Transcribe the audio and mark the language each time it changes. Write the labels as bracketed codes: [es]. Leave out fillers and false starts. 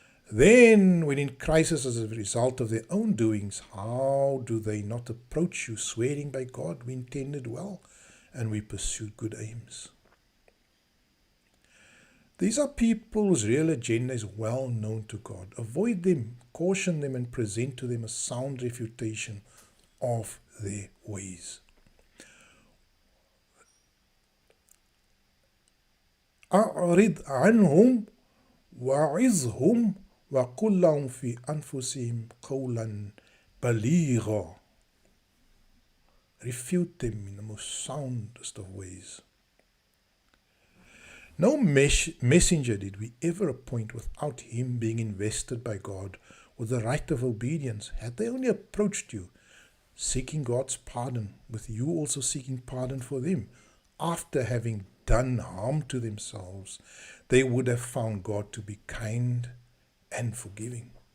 [en] Then, when in crisis as a result of their own doings, how do they not approach you, swearing by God, we intended well and we pursued good aims? These are people whose real agenda is well known to God. Avoid them, caution them, and present to them a sound refutation of their ways. [ar] أعرض عنهم وعظهم وقل لهم في أنفسهم قولا بليغا. [en] Refute them in the most soundest of ways. No messenger did we ever appoint without him being invested by God with the right of obedience. Had they only approached you, seeking God's pardon, with you also seeking pardon for them, after having done harm to themselves, they would have found God to be kind and forgiving.